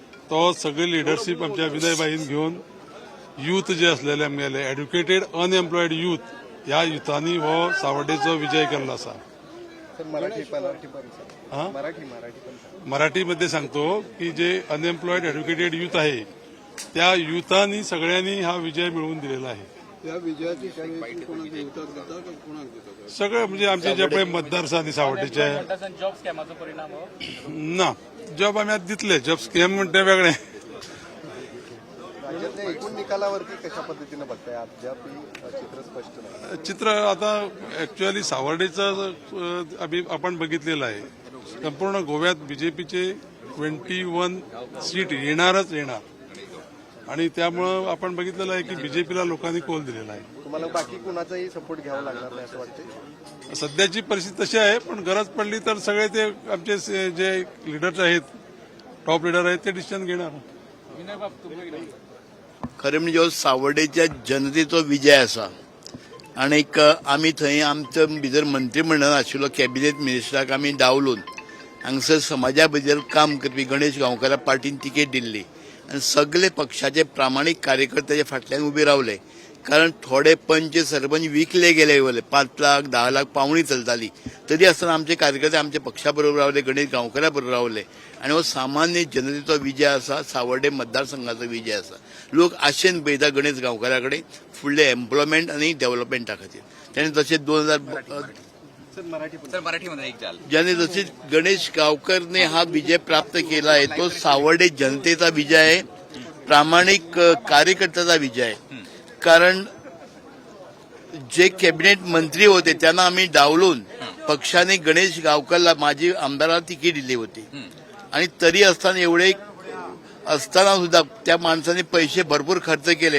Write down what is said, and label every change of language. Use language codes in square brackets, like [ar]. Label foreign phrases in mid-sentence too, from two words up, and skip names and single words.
[kok] तो सगळी लिडरशीप आमच्या विनयबाईन घेऊन यूथ जे असलेले आमगेले [en] educated unemployed youth [kok] ह्या युथांनी हो सावर्डेचो विजय केल्लो आसा. [mr] मराठीमध्ये सांगतो की जे [en] unemployed educated youth [mr] आहे त्या युथांनी सगळ्यांनी हा विजय मिळवून दिलेला आहे. त्या विजयाची [kok] सगळे म्हणजे आमचे जे पळय मतदार आसा न्ही सावर्डेचे जॉब स्कॅमाचो परिणाम हो ना जॉब आम्ही आता दितले [en] job scam [kok] म्हणते वेगळे. [mr] राज्यातल्या एकूण निकालावरती कशा पद्धतीने बघताय अद्याप चित्र स्पष्ट नाही. चित्र आता ऍक्च्युअली सावर्डेचं आपण बघितलेलं आहे. संपूर्ण गोव्यात बीजेपीचे 21 सीट येणारच येणार आणि त्यामुळं आपण बघितलेलं आहे की बीजेपीला लोकांनी कौल दिलेला आहे. तुम्हाला बाकी कुणाचाही सपोर्ट घ्यावा लागणार नाही असं वाटतं. सध्याची परिस्थिती तशी आहे पण गरज पडली तर सगळे ते आमचे जे लिडर्स आहेत [en] top leader [mr] आहेत ते डिसिजन घेणार. [kok] खरें म्हणजे हो सावर्डेच्या जनतेचो विजय आसा आणि आमी थंय आमच्या भितर मंत्रिमंडळान आशिल्लो कॅबिनेट मिनिस्टराक आमी डावलून हांगसर समाजा भितर काम करपी गणेश गांवकाराक पार्टीन तिकेट दिल्ली आनी सगळे पक्षाचे प्रामाणीक कार्यकर्त्याचे फाटल्यान उबे रावले. कारण थोडे पंच सरपंच विकले गेले वले 5 लाख 10 लाख पावणी चलताली तरी आसतना आमचे कार्यकर्ते आमच्या पक्षा बरोबर रावले गणेश गांवकारा बरोबर रावले आणि हो सामान्य जनतेचो विजय आसा. सावर्डे मतदारसंघाचो विजय आसा. लोक आशेन पळयता गणेश गांवकारा कडेन फुडले एम्प्लॉयमेंट आनी डेव्हलपमेंटा खातीर. [mr] ताणें तशें 2000 ज्याने जसे गणेश गावकरने हा विजय प्राप्त केला आहे तो सावर्डे जनतेचा विजय आहे. प्रामाणिक कार्यकर्त्याचा विजय आहे. कारण जे कॅबिनेट मंत्री होते त्यांना आम्ही डावलून पक्षाने गणेश गावकरला माजी आमदाराला तिकीट दिली होती आणि तरी असताना एवढे असताना सुद्धा त्या माणसाने पैसे भरपूर खर्च केले.